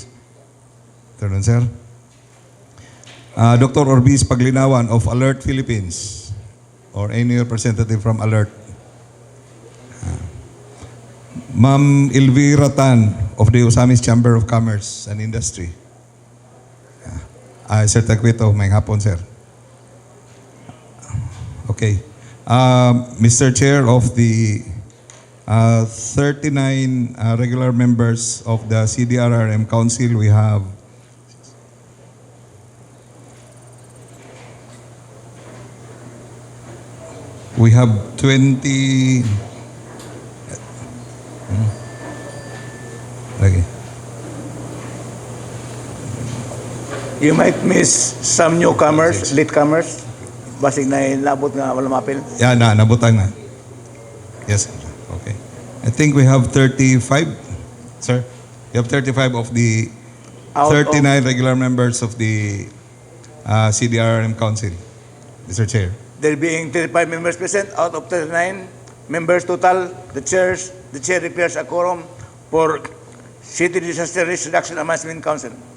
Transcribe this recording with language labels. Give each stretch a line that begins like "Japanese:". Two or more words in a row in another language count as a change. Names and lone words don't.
English: Good afternoon, sir. Dr. Orbis Paglinawan of Alert Philippines. Or any representative from Alert. Ma'am Elvira Tan of the Osamis Chamber of Commerce and Industry. Sir Taquito,
Cebuano: may hapon,
English: sir. Okay. Mr. Chair, of the 39 regular members of the CDRRM Council, we have 20. Okay. You might miss some newcomers, latecomers.
Cebuano: Basig na inabot nga wala mapil. Yeah, nabutan na.
English: Yes, sir. Okay. I think we have 35, sir. We have 35 of the Out of- 39 regular members of the CDRRM Council, Mr. Chair. There being 35 members present out of 39 members total, the chair declares a quorum for City Disaster Risk Reduction and Management Council.